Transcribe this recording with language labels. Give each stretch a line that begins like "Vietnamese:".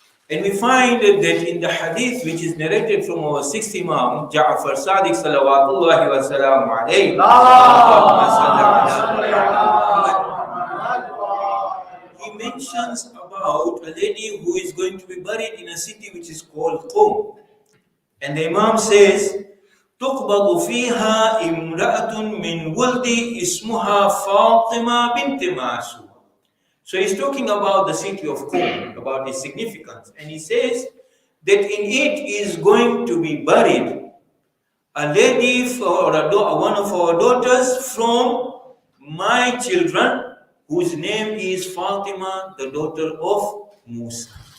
English: And we find that in the hadith which is narrated from our sixth Imam, Jaffer Sadiq salawatullah wa salam alayhi, Allahumma salli ala Muhammad, he mentions about a lady who is going to be buried in a city which is called Qum. And the Imam says,
Arabic: تقبض فيها امرأة من ولد اسمها فاطمة بنت معصوم.
English: So he's talking about the city of Qum, about its significance. And he says that in it is going to be buried a lady for one of our daughters from my children, whose name is Fatima, the daughter of Musa.